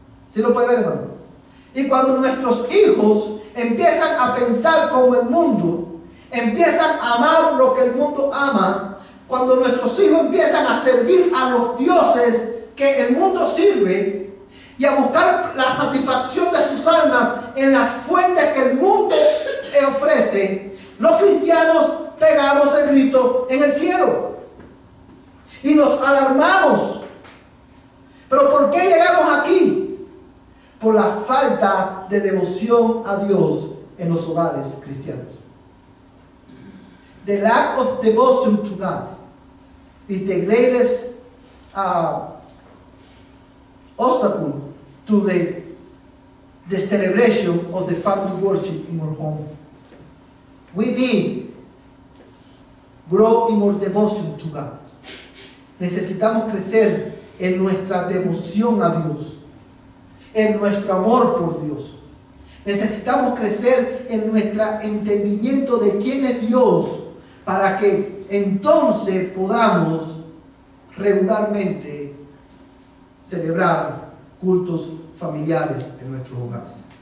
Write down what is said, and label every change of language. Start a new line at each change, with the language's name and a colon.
Spanish: ¿Sí lo puede ver, hermano? Y cuando nuestros hijos empiezan a pensar como el mundo, empiezan a amar lo que el mundo ama, cuando nuestros hijos empiezan a servir a los dioses que el mundo sirve y a buscar la satisfacción de sus almas en las fuentes que el mundo ofrece, los cristianos pegamos el grito en el cielo y nos alarmamos. ¿Pero por qué llegamos aquí? Por la falta de devoción a Dios en los hogares cristianos.
English: The lack of devotion to God is the greatest obstacle to the celebration of the family worship in our home. We need grow in our devotion to God.
Spanish: Necesitamos crecer en nuestra devoción a Dios, en nuestro amor por Dios. Necesitamos crecer en nuestro entendimiento de quién es Dios para que entonces podamos regularmente celebrar cultos familiares en nuestros hogares.